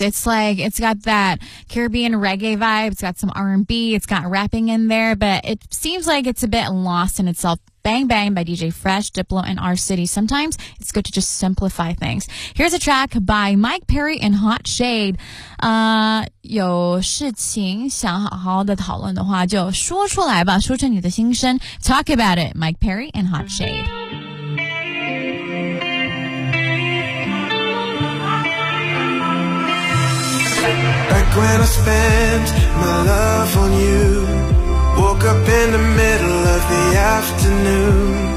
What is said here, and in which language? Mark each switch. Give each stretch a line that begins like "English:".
English: It's like it's got that Caribbean reggae vibe. It's got some R&B. It's got rapping in there, but it seems like it's a bit lost in itself. Bang Bang by DJ Fresh, Diplo, and R City. Sometimes it's good to just simplify things. Here's a track by Mike Perry and Hot Shade.
Chinese: 有事情想好好的讨论的话，就说出来吧，说出你的心声。
English: Talk about it, Mike Perry and Hot Shade. When I spent my love on you, woke up in the middle of the afternoon.